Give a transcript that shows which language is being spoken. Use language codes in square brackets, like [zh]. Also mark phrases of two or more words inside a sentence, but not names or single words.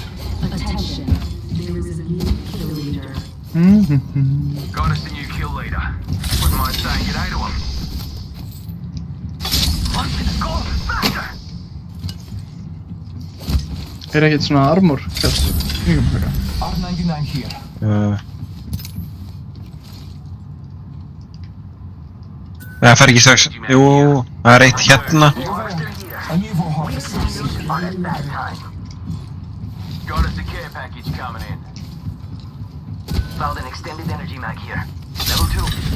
[en] Attention. There is a new kill leader. Got us a new kill leader. Wouldn't mind saying g'day to him. Let's go faster! [is] Er ekkert svona armor kast? [en] R99 here. [is] Það fer ekki strax. Jú, það er eitt hérna. [en] A new Warhawk is On at that time. Got us a care package coming in. Found an extended energy mag here. Level 2.